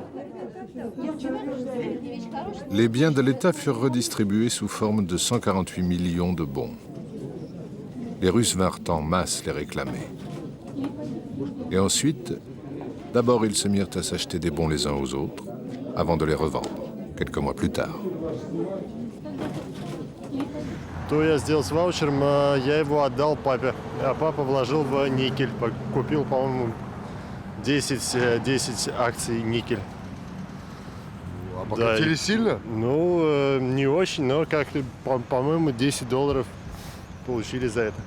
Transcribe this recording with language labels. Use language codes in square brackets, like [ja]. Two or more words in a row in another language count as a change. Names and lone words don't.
[fr] Les biens de l'État furent redistribués sous forme de 148 millions de bons. Les Russes vinrent en masse les réclamer. Et ensuite, d'abord ils se mirent à s'acheter des bons les uns aux autres, avant de les revendre, quelques mois plus tard. [ru] Что я сделал с ваучером, я его отдал папе, а папа вложил в никель, купил, по-моему, 10 акций никель. А покатили сильно? Ну, не очень, но как-то, по-моему, $10 получили за это.